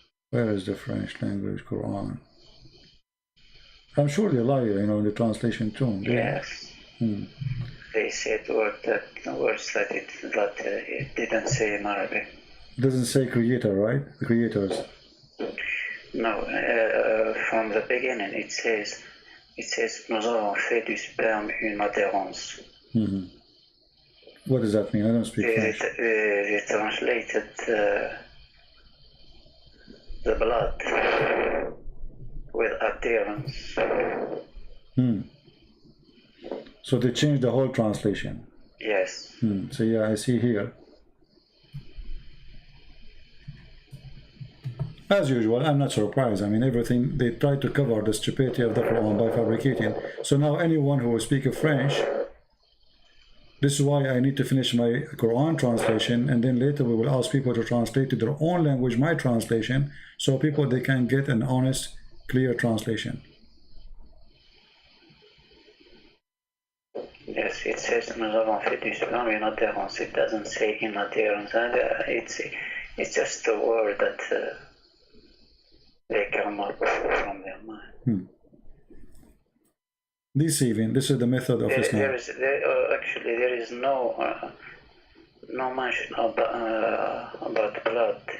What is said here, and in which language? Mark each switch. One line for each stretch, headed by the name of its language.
English: Where is the French language Quran? I'm sure they lie, in the translation too. Yes. They said words that it didn't say in Arabic. It doesn't say creator, right? The creators. No, from the beginning it says
French: nous avons fait du sperme une adhérence.
English: What does that mean? I don't speak French. They translated the blood with adherence. So they changed the whole translation. Yes. So yeah, I see here. As usual, I'm not surprised. I mean, everything, they try to cover the stupidity of the Quran by fabricating. So now anyone who will speak French, this is why I need to finish my Quran translation, and then later we will ask people to translate to their own language my translation, so they can get an honest, clear translation. Yes, it says
French: nous avons fait du sperme une adhérence.
English: It doesn't say in adherence. It's just a word that they come up from their mind. Deceiving. This is the method of Islam. There is no mention about blood